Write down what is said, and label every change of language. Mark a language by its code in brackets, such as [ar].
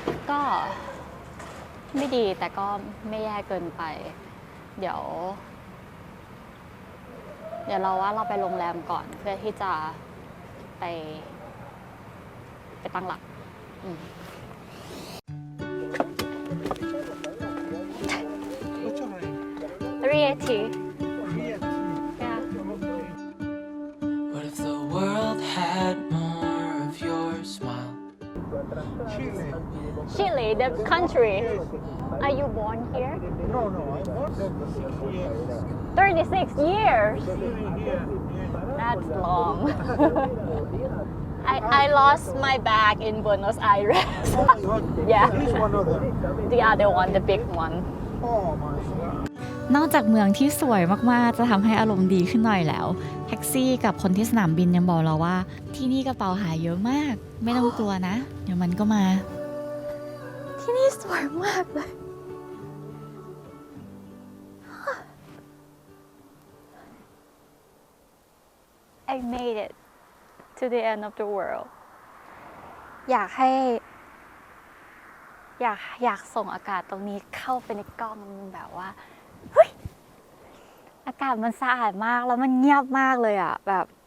[th] ก็ไม่ดีแต่ก็ไม่แย่เกินไป เดี๋ยวเราว่าเราไปโรงแรมก่อนเพื่อที่จะไปตั้งหลัก380 yeah [en] What if the world had more of your smile? Chile the country are you born here No, I was there 36 years that's long I lost my bag in Buenos Aires yeah This one or the the other one the big one Oh my god. [th] นอกจากเมืองที่สวยมากๆ จะทำให้อารมณ์ดีขึ้นหน่อยแล้ว แท็กซี่กับคนที่สนามบินยังบอกเราว่า ที่นี่กระเป๋าหายเยอะมาก ไม่ต้องกลัวนะ เดี๋ยวมันก็มา ที่นี่สวยมากเลย [en] I made it to the end of the world [th] อยากให้อยากส่งอากาศตรงนี้เข้าไปในกล้องมันแบบว่าเฮ้ยอากาศมันสะอาดมากแล้วมันเงียบมากเลยอ่ะแบบ